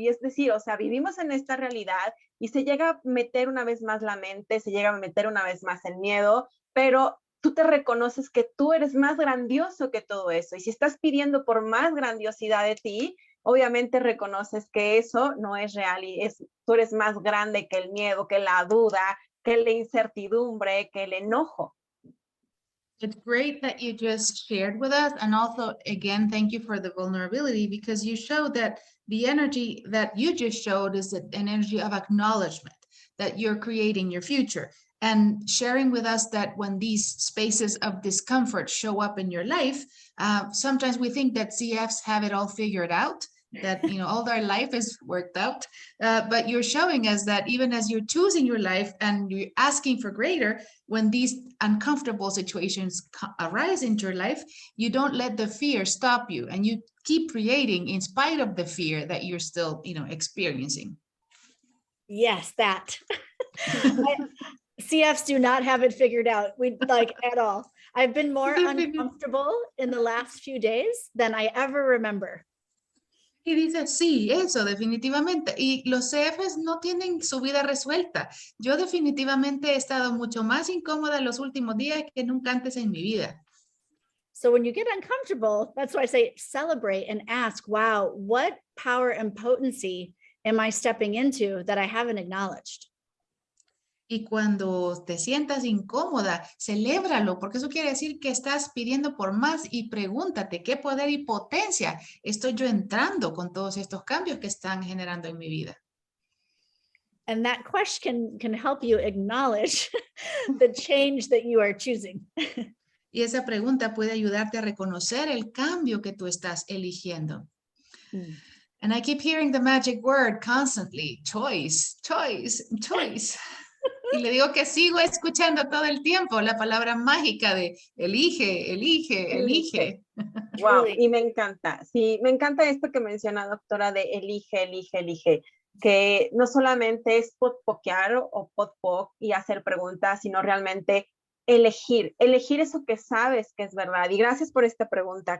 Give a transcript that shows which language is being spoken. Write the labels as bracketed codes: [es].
[es] Y es decir, o sea, vivimos en esta realidad y se llega a meter una vez más la mente, se llega a meter una vez más el miedo, pero tú te reconoces que tú eres más grandioso que todo eso. Y si estás pidiendo por más grandiosidad de ti, obviamente reconoces que eso no es real y tú eres más grande que el miedo, que la duda, que la incertidumbre, que el enojo. [en] It's great that you just shared with us. And also, again, thank you for the vulnerability, because you showed that the energy that you just showed is an energy of acknowledgement that you're creating your future. And sharing with us that when these spaces of discomfort show up in your life, sometimes we think that CFs have it all figured out, that all their life is worked out, but you're showing us that even as you're choosing your life and you're asking for greater, when these uncomfortable situations arise into your life, you don't let the fear stop you, and you keep creating in spite of the fear that you're still experiencing. Yes, that. CFs do not have it figured out. At all. I've been more uncomfortable in the last few days than I ever remember. [es] Y dice, sí, eso definitivamente. Y los CFs no tienen su vida resuelta. Yo definitivamente he estado mucho más incómoda en los últimos días que nunca antes en mi vida. [en] So when you get uncomfortable, that's why I say celebrate and ask, wow, what power and potency am I stepping into that I haven't acknowledged? [es] Y cuando te sientas incómoda, celébralo, porque eso quiere decir que estás pidiendo por más y pregúntate qué poder y potencia estoy yo entrando con todos estos cambios que están generando en mi vida. [en] And that question can help you acknowledge the change that you are choosing. [es] Y esa pregunta puede ayudarte a reconocer el cambio que tú estás eligiendo. [en] And I keep hearing the magic word constantly, choice, choice, choice. [es] Y le digo que sigo escuchando todo el tiempo la palabra mágica de elige, elige, elige. Wow, y me encanta. Sí, me encanta esto que menciona, doctora, de elige, elige, elige. Que no solamente es podpoquear o podpoc y hacer preguntas, sino realmente elegir eso que sabes que es verdad. Y gracias por esta pregunta.